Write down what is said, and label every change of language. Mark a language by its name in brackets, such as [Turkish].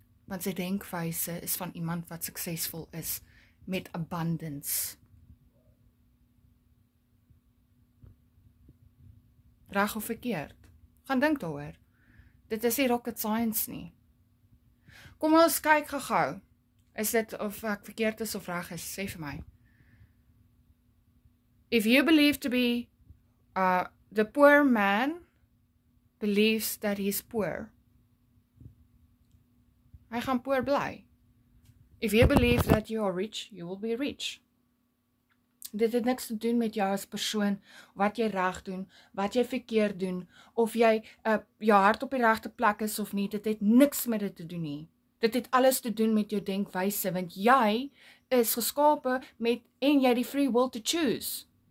[Afrikaans] Want sy denkwyse is van iemand wat suksesvol is met abundance. Reg of verkeerd? Gaan dink daaroor. Dit is nie [English] rocket science [Afrikaans] nie. Kom ons kyk gou. Is dit of ek verkeerd is of reg is? Sê vir my. [English] If you believe to be the poor man believes that he is poor, [Afrikaans] hy gaan poor bly. [English] If you believe that you are rich, you will be rich. [Afrikaans] Dit het niks te doen met jou as persoon, wat jy reg doen, wat jy verkeerd doen, of jy jou hart op die regte plek is of nie, dit het niks met dit te doen nie. Dit het alles te doen met jou denkwyse, want jy is geskape met, en jy die [English] free will to choose.